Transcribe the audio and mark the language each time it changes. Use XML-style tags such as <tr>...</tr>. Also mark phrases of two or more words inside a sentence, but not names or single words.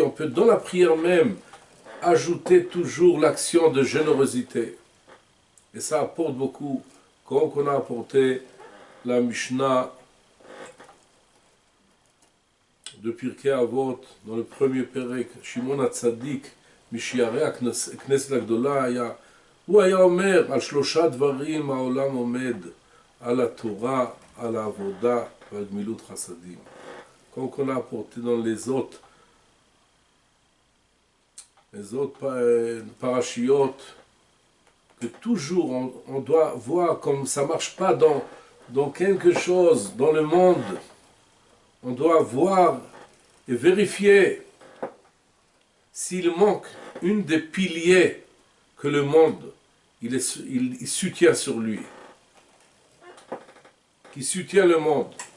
<fr>On peut dans la prière même ajouter toujours l'action de générosité. Et ça apporte beaucoup, comme on a apporté la Mishnah de Pirkei Avot, dans le premier Perek, Shimon HaTzadik,</fr> <he>משיירי כנסת הגדולה, היה הוא היה אומר על 3 דברים העולם עומד, על התורה, על העבודה ועל גמילות חסדים.</he> <fr>Comme on a apporté dans les autres parachiotes, que toujours on doit voir comme ça ne marche pas dans quelque chose, dans le monde. On doit voir et vérifier s'il manque une des piliers que le monde il soutient sur lui, qui soutient le monde.</fr>